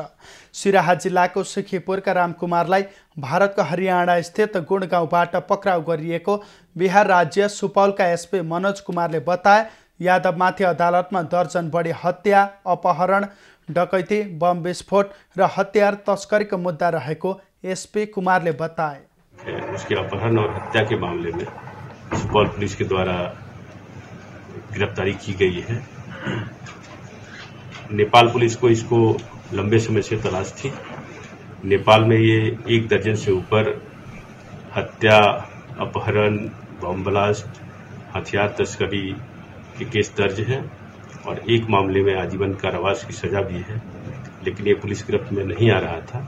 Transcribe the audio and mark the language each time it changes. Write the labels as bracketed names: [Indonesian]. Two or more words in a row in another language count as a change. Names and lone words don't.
[Nepali] सिराहा जिल्लाको सुखीपुरका रामकुमारलाई भारतको हरियाणा स्थित गुणगाउँबाट पक्राउ गरिएको बिहार राज्य सुपौलका एसपी मनोज कुमारले बताए। यादवमाथि अदालतमा दर्जन बढी हत्या, अपहरण, डकैती, बम विस्फोट र हतियार तस्करीको मुद्दा रहेको एसपी कुमारले बताए। [Hindi] उसके अपहरण और हत्या के मामले में सुपौल पुलिस के द्वारा गिरफ्तारी की गई है। नेपाल पुलिस को इसको लंबे समय से तलाश थी। नेपाल में ये 1 दर्जन से ऊपर हत्या, अपहरण, बम ब्लास्ट, हथियार तस्करी के केस दर्ज हैं और एक मामले में आजीवन कारावास की सजा भी है, लेकिन ये पुलिस गिरफ्त में नहीं आ रहा था।